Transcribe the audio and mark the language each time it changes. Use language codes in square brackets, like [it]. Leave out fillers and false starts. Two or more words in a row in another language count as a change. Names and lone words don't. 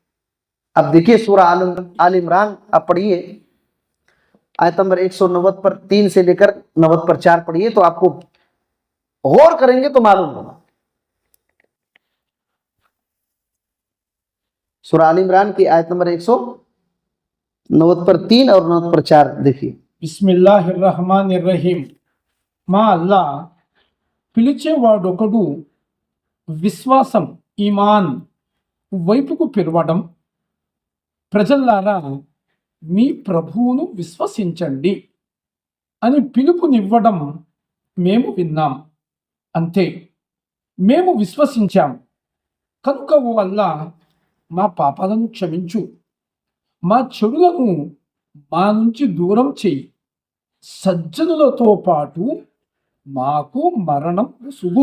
[ur] اب دیکھیے سورہ آل عمران آپ پڑھیے، آیت نمبر 190 پر 3 سے لے کر 90 پر 4 پڑھیے تو آپ کو غور کریں گے تو معلوم ہوگا۔ سورہ آل عمران کی آیت نمبر 190 پر 3 اور 90 پر 4 دیکھیے۔ [ar] بسم اللہ الرحمن الرحیم. [te] మా అల్లా పిలిచేవాడొకడు విశ్వాసం ఈమాన్ వైపుకు పిలవడం, ప్రజల్లారా మీ ప్రభువును విశ్వసించండి అని పిలుపునివ్వడం మేము విన్నాం, అంతే మేము విశ్వసించాం కనుక ఓ అల్లా మా పాపాలను క్షమించు, మా చెడులను మా నుంచి దూరం చెయ్యి, సజ్జనులతో పాటు మాకు మరణం సుగు.